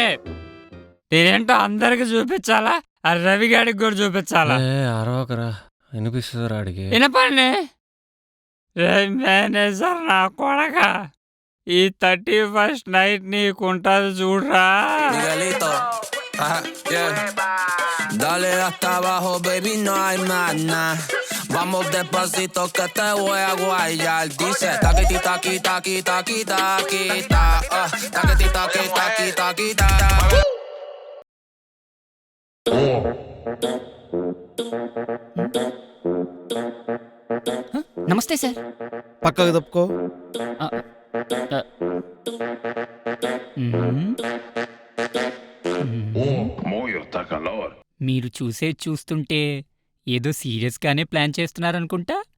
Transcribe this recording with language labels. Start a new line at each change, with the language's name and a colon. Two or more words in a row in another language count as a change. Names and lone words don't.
Telugu: నేనేంటో అందరికి చూపించాలా? ఆ రవిగాడికి కూడా చూపించాలా? అరవకరా, వినిపిస్తుంది రాడికి. వినపండి మేనేజర్ నా కొడక, ఈ 31st నైట్ నీకుంటది చూడరా.
Spanish: Dale hasta abajo, baby, no hay más nada. Vamos despacito que te voy a guayar. Dice taquiti taqui taqui taqui taqui ta. Taquiti taqui taqui taqui ta.
Telugu: నమస్తే సార్. పక్కకు తప్పుకో. మీరు చూస్తుంటే ఏదో సీరియస్ గానే ప్లాన్ చేస్తున్నారనుకుంటా.